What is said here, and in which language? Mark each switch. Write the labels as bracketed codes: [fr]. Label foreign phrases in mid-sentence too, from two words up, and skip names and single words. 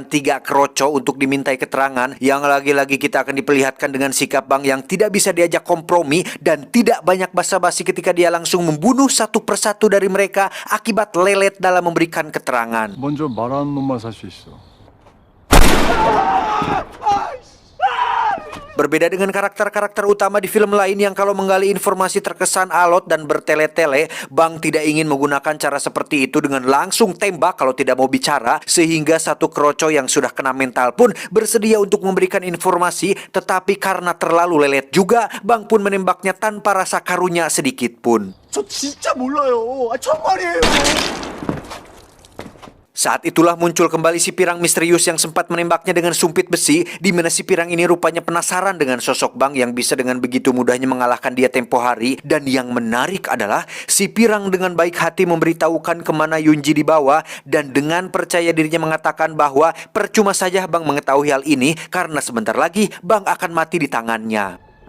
[id] 3 kroco untuk dimintai keterangan, yang lagi-lagi kita akan diperlihatkan dengan sikap Bang yang tidak bisa diajak kompromi dan tidak banyak basa-basi ketika dia langsung membunuh satu persatu dari mereka akibat lelet dalam memberikan keterangan. [ko] 먼저 말하는 놈만 살 수 있어. [id] Berbeda dengan karakter-karakter utama di film lain yang kalau menggali informasi terkesan alot dan bertele-tele, Bang tidak ingin menggunakan cara seperti itu dengan langsung tembak kalau tidak mau bicara, sehingga satu kroco yang sudah kena mental pun bersedia untuk memberikan informasi, tetapi karena terlalu lelet juga, Bang pun menembaknya tanpa rasa karunya sedikit pun. [ko] 저 진짜 몰라요. 정말이에요. [id] Saat itulah muncul kembali si pirang misterius yang sempat menembaknya dengan sumpit besi, di mana si pirang ini rupanya penasaran dengan sosok Bang yang bisa dengan begitu mudahnya mengalahkan dia tempo hari. Dan yang menarik adalah si pirang dengan baik hati memberitahukan kemana Yunji dibawa, dan dengan percaya dirinya mengatakan bahwa percuma saja Bang mengetahui hal ini karena sebentar lagi Bang akan mati di tangannya.